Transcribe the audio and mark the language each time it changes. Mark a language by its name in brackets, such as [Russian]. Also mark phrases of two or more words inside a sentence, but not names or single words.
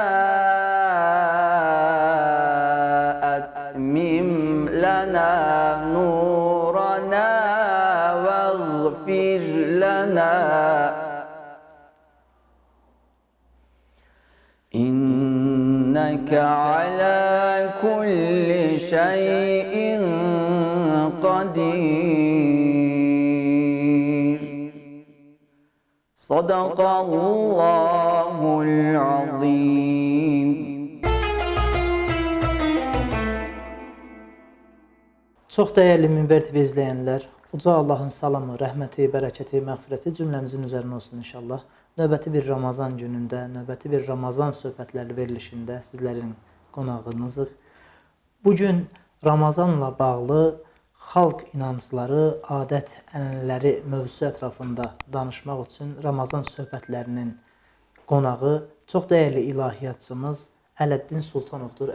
[Arabic] أتمم لنا نورنا واغفر لنا إنك على كل شيء قدير. صدق الله العظيم. [Azerbaijani] Çox dəyərli Minbər TV izləyənlər, Uca Allahın salamı, rəhməti, bərəkəti, məğfirəti cümləmizin üzərinə olsun inşallah. Növbəti bir Ramazan günündə, növbəti bir Ramazan söhbətləri verilişində sizlərin qonağınızıq. Bugün Ramazanla bağlı xalq inancları, adət-ənənələri mövzusu ətrafında danışmaq üçün Ramazan söhbətlərinin qonağı çox dəyərli ilahiyyatçımız Ələddin Sultanovdur.